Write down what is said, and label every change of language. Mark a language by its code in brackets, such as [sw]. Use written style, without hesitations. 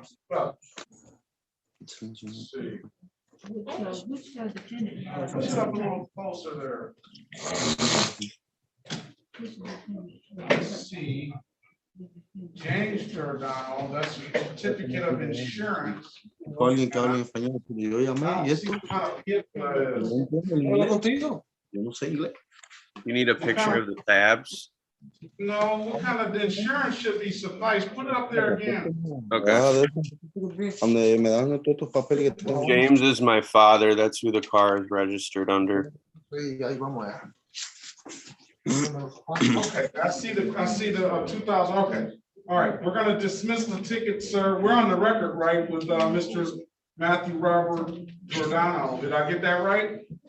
[en] Well, let's see. Which defendant? Let's up a little closer there. Let's see. James Giordano, that's a certificate of insurance. [es] Alguien que hable en español, pero yo llamé y esto. No entiendo el inglés contigo. Yo no sé inglés. [en] You need a picture of the tabs. No, what kind of insurance should be suffice? Put it up there again. Okay. [es] Donde me dan todos estos papeles que tengo. [en] James is my father. That's who the car is registered under. [es] Sí, ahí vamos a [en] Okay, I see the 2000, okay. All right, we're gonna dismiss the ticket, sir. We're on the record, right, with Mr. Matthew Robert Giordano. Did I get that right?